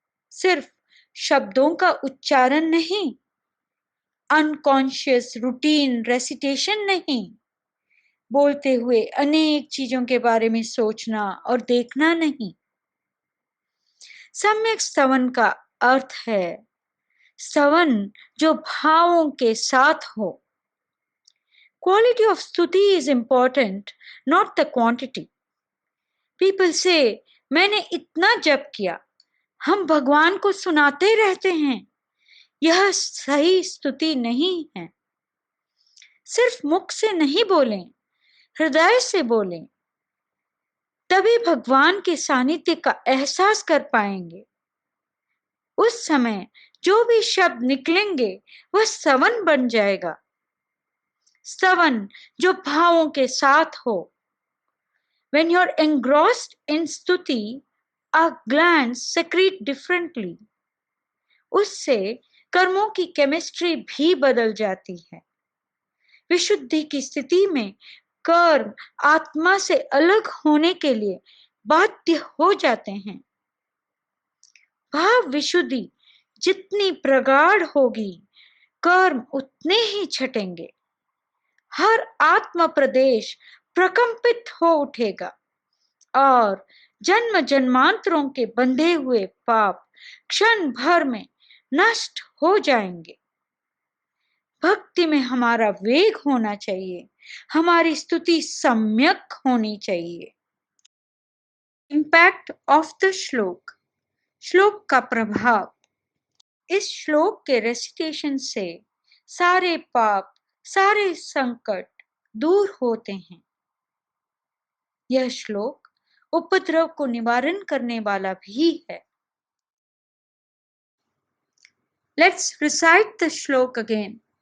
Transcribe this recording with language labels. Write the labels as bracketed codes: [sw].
[hi] सिर्फ शब्दों का उच्चारण नहीं, [en] unconscious routine recitation [hi] नहीं, बोलते हुए अनेक चीजों के बारे में सोचना और देखना नहीं. सम्यक स्तवन का अर्थ है स्तवन जो भावों के साथ हो. [en] Quality of stuti is important, not the quantity. People say, [hi] मैंने इतना जप किया, हम भगवान को सुनाते रहते हैं. यह सही स्तुति नहीं है. सिर्फ मुख से नहीं बोलें, हृदय से बोलें, तभी भगवान के सानिध्य का एहसास कर पाएंगे. उस समय जो भी शब्द निकलेंगे वह स्तवन बन जाएगा. स्तवन जो भावों के साथ हो। [en] When you're engrossed in स्तुति, our glands secrete differently. [hi] उससे कर्मों की केमिस्ट्री भी बदल जाती है। विशुद्धि की स्थिति में कर्म आत्मा से अलग होने के लिए बाध्य हो जाते हैं। भाव विशुद्धि जितनी प्रगाढ़ होगी, कर्म उतने ही छटेंगे। हर आत्म प्रदेश प्रकंपित हो उठेगा और जन्म जन्मांतरों के बंधे हुए पाप क्षण भर में नष्ट हो जाएंगे। भक्ति में हमारा वेग होना चाहिए, हमारी स्तुति सम्यक होनी चाहिए। [en] impact of the श्लोक, [hi] श्लोक का प्रभाव। इस श्लोक के रेसिटेशन से सारे पाप, सारे संकट दूर होते हैं। यह श्लोक उपद्रव को निवारण करने वाला भी है। [en] Let's recite the श्लोक again.